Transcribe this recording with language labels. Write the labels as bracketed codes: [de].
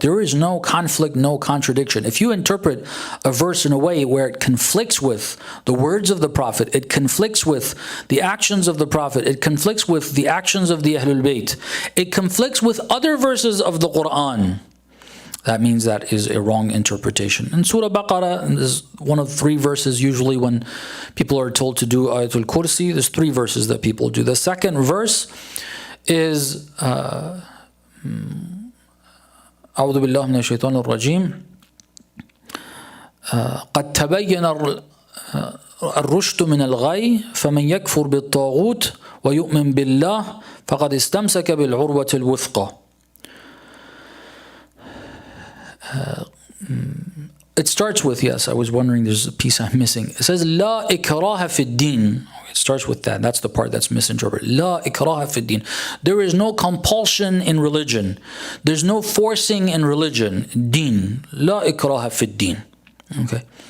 [en] There is no conflict, no contradiction. If you interpret a verse in a way where it conflicts with the words of the Prophet, it conflicts with the actions of the Prophet, it conflicts with the actions of the Ahlul Bayt, it conflicts with other verses of the Quran, that means that is a wrong interpretation. In Surah Baqarah, is one of 3 verses usually when people are told to do Ayatul Kursi. There's 3 verses that people do. The second verse is [ar] أعوذ بالله من الشيطان الرجيم قد تبين الرشد من الغي فمن يكفر بالطاغوت ويؤمن بالله فقد استمسك بالعروة الوثقى. [en] It starts with, yes, I was wondering, there's a piece I'm missing. It says, [ar] La ikraha fi din. [en] It starts with that. That's the part that's misinterpreted. [ar] La ikraha fi din. [en] There is no compulsion in religion. There's no forcing in religion. Din. [ar] La ikraha fi din. [en] Okay.